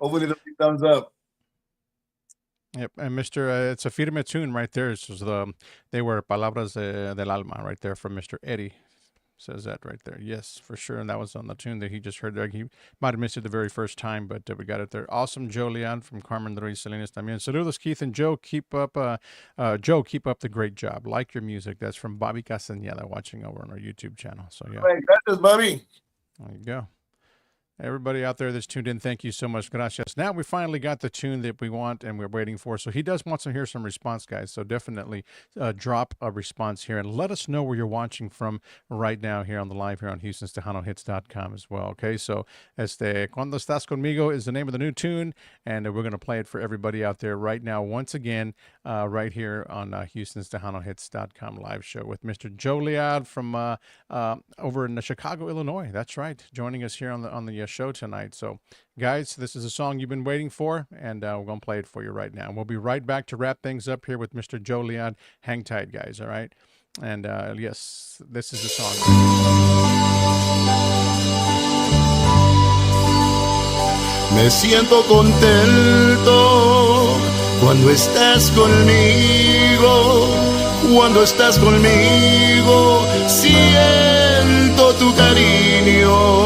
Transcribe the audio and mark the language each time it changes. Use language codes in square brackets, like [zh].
[en] Hopefully it'll be thumbs up. Yep, and Mr. It's a firme tune right there. They were palabras del alma right there from Mr. Eddie. Says that right there. Yes, for sure. And that was on the tune that he just heard there. He might have missed it the very first time, but we got it there. Awesome, Joe Leal from Carmen de Ruiz Salinas también. Saludos, Keith and Joe. Keep up the great job. Like your music. That's from Bobby Castañeda watching over on our YouTube channel. So yeah. Right, gracias, Bobby. There you go. Everybody out there that's tuned in, thank you so much. Gracias. Now we finally got the tune that we want and we're waiting for. So he does want to hear some response, guys. So definitely drop a response here and let us know where you're watching from right now here on the live here on HoustonTejanoHits.com as well. Okay, so Cuando Estás Conmigo is the name of the new tune, and we're going to play it for everybody out there right now once again right here on HoustonTejanoHits.com live show with Mr. Joe Leal from over in Chicago, Illinois. That's right, joining us here on the show tonight. So guys, this is a song you've been waiting for, and we're gonna play it for you right now. We'll be right back to wrap things up here with Mr. Joe Leal. Hang tight, guys. All right, and yes, this is the song. [es] Me siento contento cuando estás conmigo. Cuando estás conmigo siento tu cariño.